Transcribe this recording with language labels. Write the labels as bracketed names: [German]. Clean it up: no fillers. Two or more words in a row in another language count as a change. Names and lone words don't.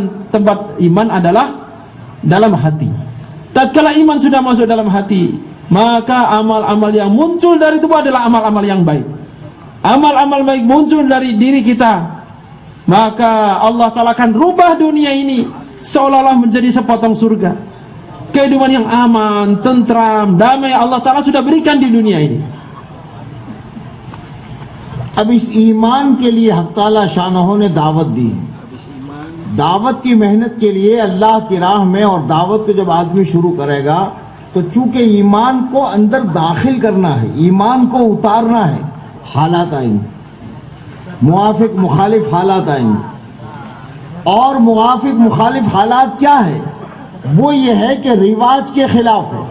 [Indonesian] Tempat iman adalah dalam hati. Tatkala iman sudah masuk dalam hati, maka amal-amal yang muncul dari tubuh adalah amal-amal yang baik. Amal-amal baik muncul dari diri kita, maka Allah Ta'ala akan rubah dunia ini seolah-olah menjadi sepotong surga. Kehidupan yang aman, tentram, damai Allah Ta'ala sudah berikan di dunia ini. [Urdu] اب اس ایمان کے لیے حق تعالی شانہ نے دعوت دی، دعوت کی محنت کے لیے اللہ کی راہ میں اور دعوت کو جب آدمی شروع کرے گا تو چونکہ ایمان کو اندر داخل کرنا ہے، ایمان کو اتارنا ہے، حالات آئیں گے، موافق مخالف حالات آئیں گے. اور موافق مخالف حالات کیا ہے؟ وہ یہ ہے کہ رواج کے خلاف ہے.